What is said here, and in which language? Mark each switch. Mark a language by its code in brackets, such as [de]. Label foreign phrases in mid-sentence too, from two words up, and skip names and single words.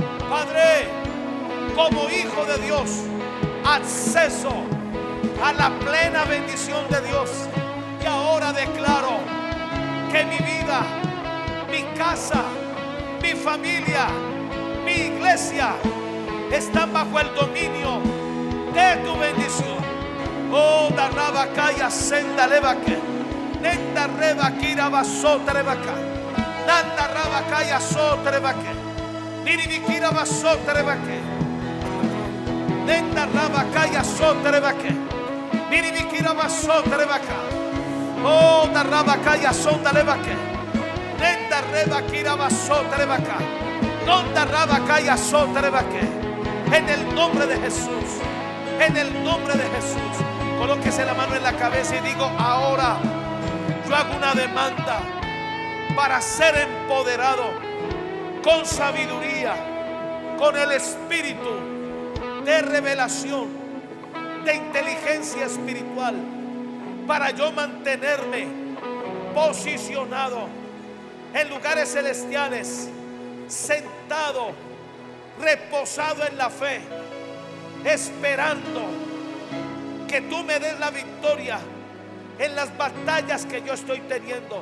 [es] Padre, como hijo de Dios, acceso a la plena bendición de Dios. Y ahora declaro que mi vida, mi casa, mi familia, mi iglesia están bajo el dominio de tu bendición. Oh, darrabacaya senda levaque, nenda rebaquira basota levaca, nanda rabacaya sota levaque, niribiquira basota levaque, nenda rabacaya sota levaque, niribiquira basota levaca. Oh, darrabacaya sonda levaque, nenda rebaquira basota levaca, nonda rabacaya sota levaque. En el nombre de Jesús, en el nombre de Jesús, colóquese la mano en la cabeza y digo: ahora yo hago una demanda para ser empoderado con sabiduría, con el espíritu de revelación, de inteligencia espiritual, para yo mantenerme posicionado en lugares celestiales, sentado, reposado en la fe, esperando que tú me des la victoria en las batallas que yo estoy teniendo.